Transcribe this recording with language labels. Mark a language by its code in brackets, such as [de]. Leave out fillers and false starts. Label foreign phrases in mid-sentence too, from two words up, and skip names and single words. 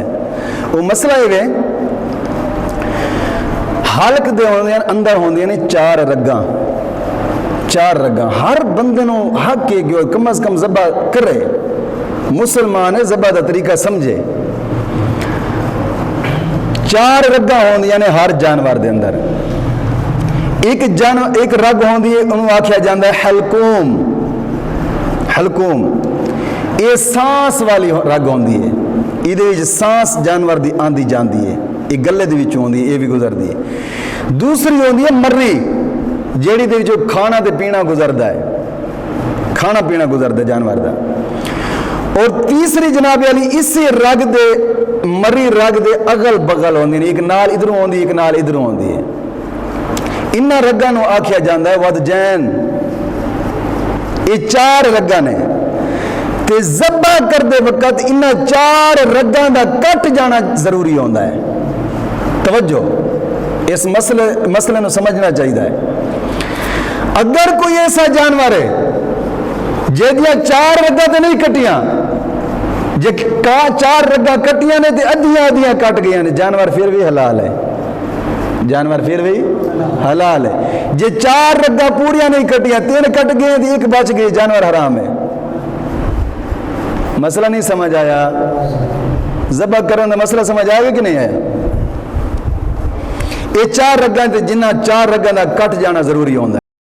[pa] وہ مسئلہ یہ ہے حلق دے ہوندے ہیں اندر ہوندے ہیں 4 رگاں. 4 رگاں ہر بندے نو حق ہے کہ کم از کم ذبح کرے. مسلمان ہے ذبح دا طریقہ سمجھے. 4 رگاں ہوندیاں نے ہر جانور دے اندر. ایک رگ ہوندی ہے انہوں آکھیا جاندہ ہے حلقوم. حلقوم یہ سانس والی رگ ہوندی ہے. یہ سانس جانور دی آندی جاندی ہے. یہ گلے دی وچ ہوندی ہے یہ بھی گزر دی ہے. دوسری ہوندی ہے مری جیڑی دے وچ کھانا تے پینا گزردا ہے. کھانا پینا گزردا ہے جانور دا. اور تیسری جناب علی اسی رگ دے مری رگ دے اگل بغل ہوندی ہے. ایک نال ادھر ہوندی ہے ایک نال ادھر ہوندی ہے. انہاں رگاں نو آکھیا جاندا ہے ودجین. یہ 4 رگاں نے تے ذبح کردے وقت انہاں 4 رگاں دا کٹ جانا ضروری ہوندا ہے. توجہ اس مسئلے نو سمجھنا چاہیے. اگر کوئی ایسا جانور ہے جہدیاں 4 رگاں تے نہیں کٹیاں جے 4 رگاں کٹیاں نے تے ادھیاں کٹ گئیاں نے جانور پھر بھی حلال ہے. جانور پھر بھی حلال ہے. جے 4 رگاں پوریاں نہیں کٹیاں 3 کٹ گئے تے 1 بچ گئی جانور حرام ہے. مسئلہ نہیں سمجھ آیا؟ ذبح کرنے دا مسئلہ سمجھ آئے گا کہ نہیں آیا؟ یہ 4 رگاں تے جنہ 4 رگاں دا کٹ جانا ضروری ہوندہ ہے.